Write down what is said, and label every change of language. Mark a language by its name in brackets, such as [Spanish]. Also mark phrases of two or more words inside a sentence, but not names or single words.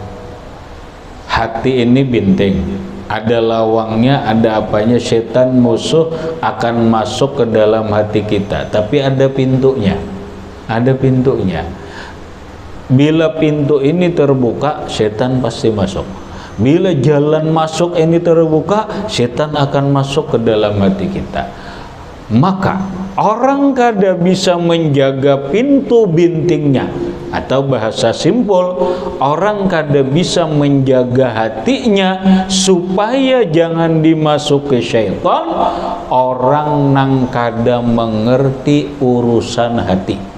[Indonesian] Hati ini binting, ada lawangnya, ada apanya, setan musuh akan masuk ke dalam hati kita, tapi ada pintunya. Ada pintunya. Bila pintu ini terbuka, setan pasti masuk. Bila jalan masuk ini terbuka, setan akan masuk ke dalam hati kita. Maka orang kada bisa menjaga pintu bintingnya, atau bahasa simpul, orang kada bisa menjaga hatinya supaya jangan dimasuk ke syaitan. Orang nang kada mengerti urusan hati.